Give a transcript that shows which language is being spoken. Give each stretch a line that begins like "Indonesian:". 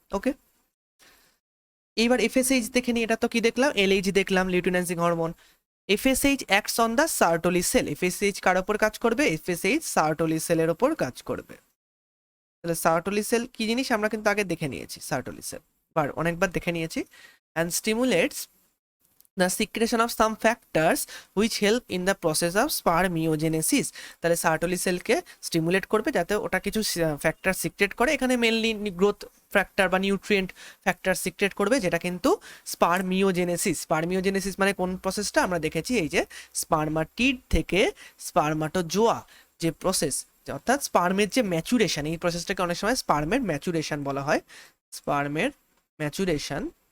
Bangla: ওকে, এইবার FSH দেখে নিই। এটা তো কি দেখলাম, LH দেখলাম, luteinising hormone.
English: FSH acts on the Sertoli cell. FSH
Bangla: কার ওপর কাজ করবে? FSH সার্টোলি সেলের ওপর কাজ করবে। তাহলে সার্টোলি সেল কি জিনিস আমরা কিন্তু আগে দেখে নিয়েছি, সার্টোলি সেল অনেকবার দেখে নিয়েছি।
English: And stimulates the secretion of some factors which help in the process of spermiogenesis।
Bangla: তাহলে সার্টোলি সেলকে স্টিমুলেট করবে যাতে ওটা কিছু ফ্যাক্টর সিক্রেট করে। এখানে মেনলি গ্রোথ ফ্যাক্টর বা নিউট্রিয়েন্ট ফ্যাক্টর সিক্রেট করবে, যেটা কিন্তু স্পার্মিওজেনেসিস মানে কোন প্রসেসটা আমরা দেখেছি, এই যে স্পার্মাটিড থেকে স্পার্মাটোজোয়া যে প্রসেস, অর্থাৎ স্পার্মের যে ম্যাচুরেশন, এই প্রসেসটাকে অনেক সময় স্পার্মের ম্যাচুরেশন বলা হয়, স্পার্মের ম্যাচুরেশন।